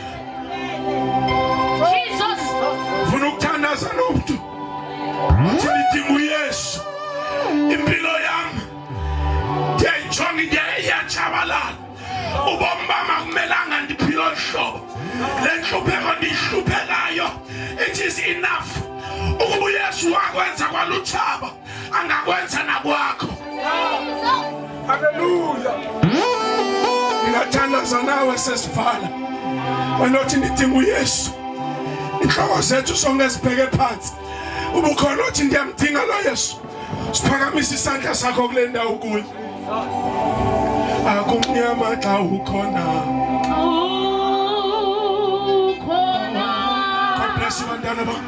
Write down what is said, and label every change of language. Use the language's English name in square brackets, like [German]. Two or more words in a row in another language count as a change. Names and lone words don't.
[Xhosa] Funa ukuthandaza nomntu athi ndidinga uYesu, impilo yami ndiyayijonga iyatshabalala, ubomi bam akumelanga ndiphile olu hlobo, le ntlupheko ndiyihluphekayo [English] it is enough. [Xhosa] Ukuba uYesu wakwenza kwalutshaba angakwenza nakwakho. Hallelujah. Ngingathandaza nawe sesivala wena othi ndidinga uYesu, inhloko zethu sonke sibheke phansi. Ubukhona othi ndiyamdinga lo Yesu, siphakamise isandla sakho kule ndawo kuyo. Akumnyama xa ukhona. [English] God bless you, [Xhosa] bantwana bam.